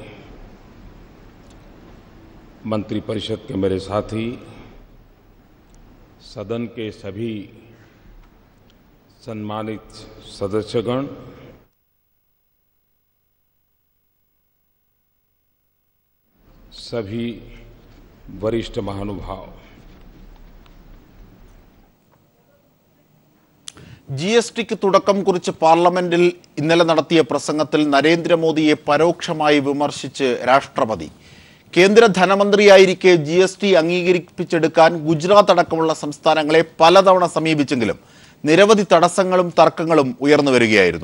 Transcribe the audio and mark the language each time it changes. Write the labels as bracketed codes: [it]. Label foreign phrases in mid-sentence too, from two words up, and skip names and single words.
[hi] मंत्रिपरिषद के मेरे साथी, सदन के सभी सम्मानित सदस्यगण, सभी वरिष्ठ महानुभाव, [ml] GSTക്ക് തുടക്കം കുറിച്ച് പാർലമെന്റിൽ ഇന്നലെ നടത്തിയ പ്രസംഗത്തിൽ നരേന്ദ്രമോദിയെ പരോക്ഷമായി വിമർശിച്ച് രാഷ്ട്രപതി. കേന്ദ്ര ധനമന്ത്രിയായിരിക്കെ GST അംഗീകരിപ്പിച്ചെടുക്കാൻ ഗുജറാത്ത് അടക്കമുള്ള സംസ്ഥാനങ്ങളെ പലതവണ സമീപിച്ചെങ്കിലും നിരവധി തടസ്സങ്ങളും തർക്കങ്ങളും ഉയർന്നു വരികയായിരുന്നു.